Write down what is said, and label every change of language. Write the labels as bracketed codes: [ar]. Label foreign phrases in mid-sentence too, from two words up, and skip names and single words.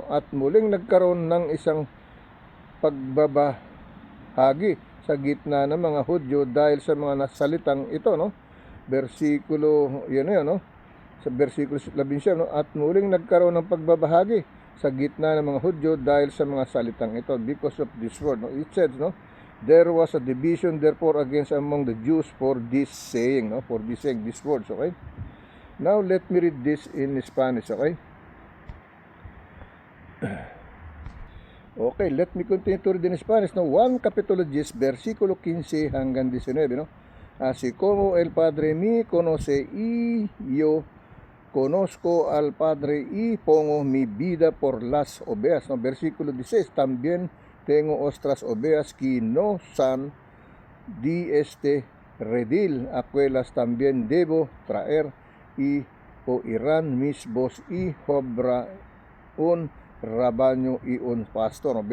[tl] At muling nagkaroon ng isang pagbabahagi sa gitna ng mga Hudyo dahil sa mga nasalitang ito, no? Versikulo, no? Sa versikulo 19, no? At muling nagkaroon ng pagbabahagi sa gitna ng mga Hudyo dahil sa mga salitang ito, [en] because of this word, no? It says, no? There was a division therefore against among the Jews for this saying, no? For this saying, these words, okay? Now let me read this in Spanish, okay? Okay, let me continue to read in Spanish, no? [es] 1 capítulo 10, [tl] versikulo 15 hanggang 19, no? [es] Así como el Padre me conoce y yo conozco al Padre y pongo mi vida por las ovejas, no? Versikulo 16, también tengo otras ovejas que no son de este redil, aquellas también debo traer y oirán mis voz y habrá un rebaño y un pastor, no?